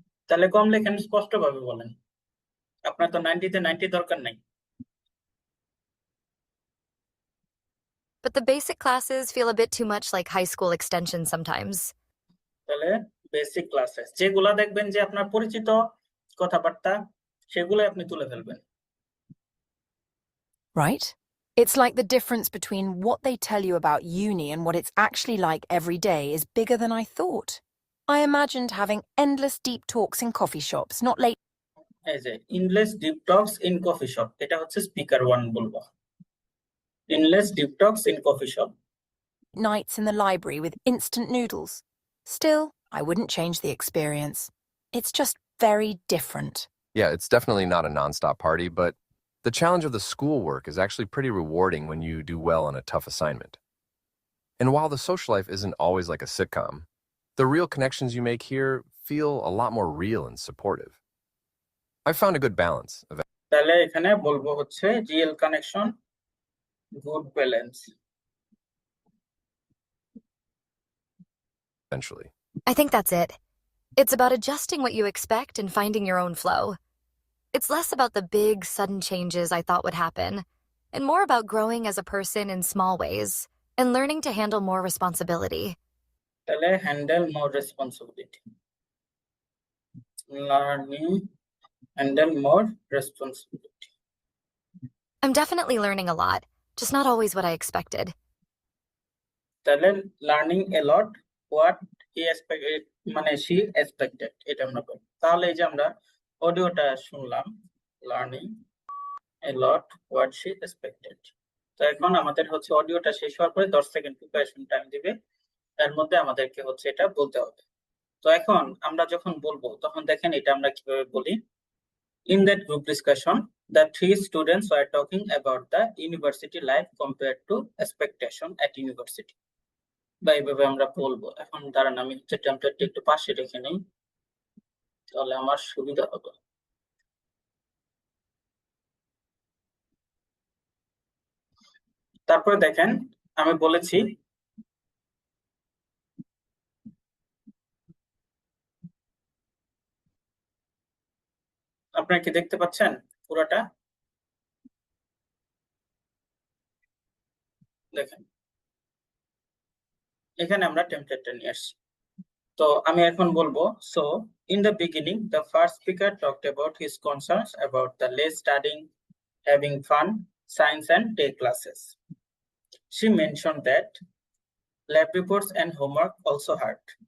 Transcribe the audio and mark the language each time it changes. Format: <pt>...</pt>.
<bn>তাহলে কম লেখেন স্পষ্টভাবে বলেন আপনার তো 90 তে 90 দরকার নাই</bn> <en>But the basic classes feel a bit too much like high school extension sometimes.</en> <bn>তাহলে</bn> <en>basic classes</en> <bn>যেগুলা দেখবেন যে আপনার পরিচিত কথাবার্তা সেগুলাই আপনি তুলে ফেলবেন</bn> <en>Right? It's like the difference between what they tell you about uni and what it's actually like every day is bigger than I thought. I imagined having endless deep talks in coffee shops, not late</en> <bn>এই যে</bn> <en>endless deep talks in coffee shop</en> <bn>এটা হচ্ছে speaker 1 বলবো</bn> <en>Endless deep talks in coffee shop nights in the library with instant noodles. Still, I wouldn't change the experience. It's just very different. Yeah, it's definitely not a nonstop party, but the challenge of the schoolwork is actually pretty rewarding when you do well on a tough assignment. And while the social life isn't always like a sitcom, the real connections you make here feel a lot more real and supportive. I've found a good balance of</en> <bn>তাহলে এখানে বলবো হচ্ছে</bn> <en>Real connection good balance eventually. I think that's it. It's about adjusting what you expect and finding your own flow. It's less about the big, sudden changes I thought would happen, and more about growing as a person in small ways and learning to handle more responsibility. তাহলে handle more responsibility, learning handle more responsibility. I'm definitely learning a lot, just not always what I expected. তাহলে learning a lot what he expected,</en> <bn>মানে</bn> <en>she expected,</en> <bn>এটা আমরা বলি। তাহলে এই যে আমরা অডিওটা শুনলাম,</bn> <en>Learning a lot what she expected.</en> <bn>তো এখন আমাদের হচ্ছে অডিওটা শেষ হওয়ার পরে 10 সেকেন্ড প্রিপারেশন টাইম দিবে, এর মধ্যে আমাদেরকে হচ্ছে এটা বলতে হবে। তো এখন আমরা যখন বলবো তখন দেখেন এটা আমরা কিভাবে বলি।</bn> <en>In that group discussion, the 3 students were talking about the university life compared to expectation at university.</en> <bn>বা এইভাবে আমরা বলবো। এখন দাঁড়ান আমি হচ্ছে টেমপ্লেটটা একটু পাশে রেখে নিই, তাহলে আমার সুবিধা হবে। তারপরে দেখেন আমি বলেছি আপনারা কি দেখতে পাচ্ছেন পুরোটা? দেখেন এখানে আমরা টেমপ্লেটটা নিয়ে আসছি। তো আমি এখন বলবো,</bn> <en>so in the beginning the first speaker talked about his concerns about the less studying, having fun, science and tech classes. She mentioned that lab reports and homework also hurt.</en>